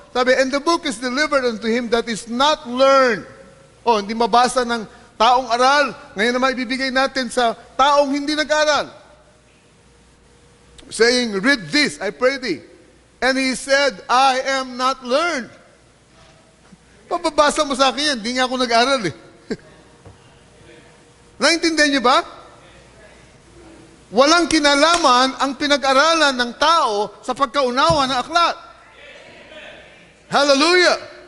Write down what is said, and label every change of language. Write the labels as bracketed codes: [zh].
[en] Sabi, and the book is delivered unto him that is not learned. [tl] Oh, hindi mabasa ng taong aral. Ngayon naman ibibigay natin sa taong hindi nag-aral. [en] Saying, read this, I pray thee. And he said, I am not learned. [tl] Pababasa mo sa akin yan, hindi nga ako nag-aral eh. Naintindihan niyo ba? Walang kinalaman ang pinag-aralan ng tao sa pagkaunawa ng aklat. Hallelujah!